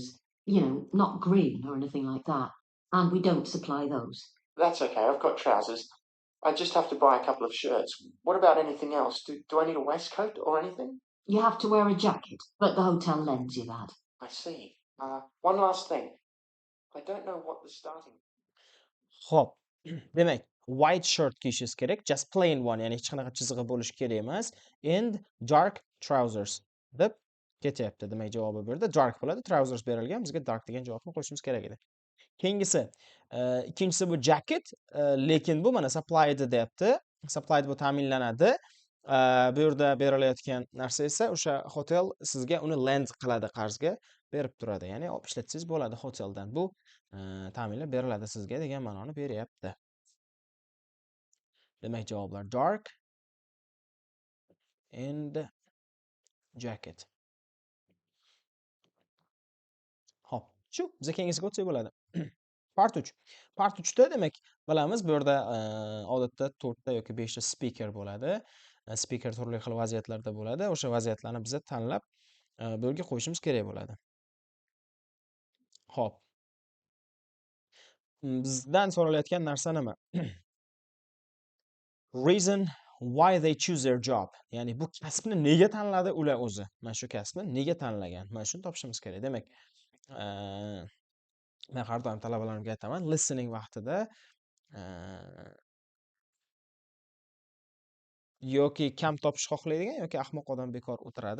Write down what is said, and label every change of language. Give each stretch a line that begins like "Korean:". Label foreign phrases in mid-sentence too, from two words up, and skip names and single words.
English: You know, not green or anything like that. And we don't supply those. That's okay, I've got trousers. I just have to buy a couple of shirts. What about anything else? Do I need a waistcoat or anything? You have to wear a jacket, but the hotel lends you that. I see. One last thing. I don't know what the starting...
Uzbek: Xo'p, demak,
English: white shirt
Uzbek: kiyishingiz kerak,
English: just plain one,
Uzbek: ya'ni hech qanaqa chizig'i bo'lishi kerak emas,
English: and dark trousers
Uzbek: deb ketyapti. Demak, javobi bu yerda dark bo'ladi, trousers berilgan, bizga dark degan javobni qo'shishimiz kerak edi. Keyingisi, ikkinchisi bu jacket, lekin bu mana supplied deyapti. Supplied bu ta'minlanadi. Bu yerda berilayotgan narsa esa o'sha hotel sizga uni lend qiladi qarzga berib turadi. Ya'ni olib ishlatsangiz bo'ladi hoteldan. Bu ta'minlab beriladi sizga degan ma'noni beryapti. Demak, javoblar
English: dark and jacket.
Uzbek: Hop, shu biza keyingisiga o'tsak bo'ladi.
English: Part 3.
Uzbek: Part 3da demak, bilamiz bu yerda odatda 4 ta yoki 5 ta speaker bo'ladi. Speaker turli xil vaziyatlarda bo'ladi. O'sha vaziyatlarni biza tanlab bu yerga qo'yishimiz kerak bo'ladi. Hop. Bizdan so'ralayotgan narsa nima?
English: Reason why they choose their job.
Uzbek: Ya'ni bu kasbni nega tanladi ular o'zi? Mana shu kasbni nega tanlagan? Mana shuni topishimiz kerak. Demak, men har doim talabalarimga aytaman, listening vaqtida yoki kam topish xohlaydigan yoki ahmoq odam bekor o'tiradi.